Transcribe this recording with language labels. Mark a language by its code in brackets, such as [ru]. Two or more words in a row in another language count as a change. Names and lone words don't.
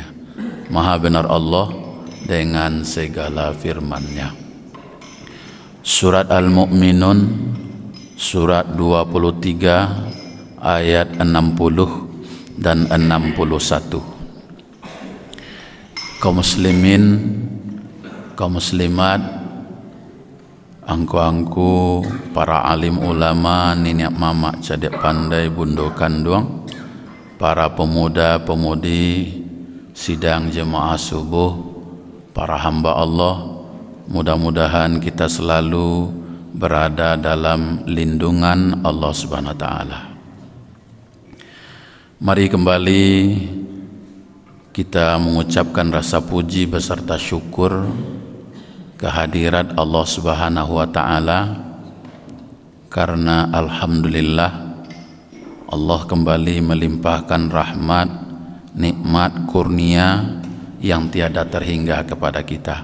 [id] Maha benar Allah dengan segala firman-Nya. Surat Al-Mu'minun surat 23 ayat 60 dan 61. Kaum muslimin, kaum muslimat, angku-angku, para alim ulama, [min] nenek mama cadek pandai bundo kanduang, [id] para pemuda-pemudi sidang jemaah subuh, para hamba Allah, mudah-mudahan kita selalu berada dalam lindungan Allah [ar] سبحانه وتعالى. [id] Mari kembali kita mengucapkan rasa puji beserta syukur kehadirat Allah [ar] سبحانه وتعالى, [id] karena alhamdulillah Allah kembali melimpahkan rahmat, nikmat, kurnia yang tiada terhingga kepada kita.